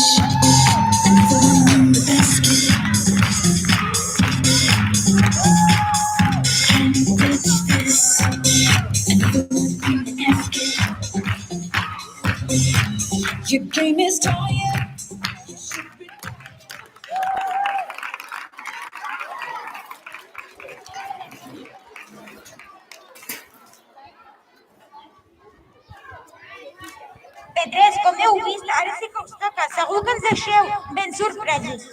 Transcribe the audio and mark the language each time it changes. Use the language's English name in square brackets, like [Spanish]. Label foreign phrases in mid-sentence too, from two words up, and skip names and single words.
[English] I'm throwing the basket. And it's Your game is tired. [Catalan] P3, com heu vist? Ara sí que us toca. Segur que ens deixeu ben sorpresos.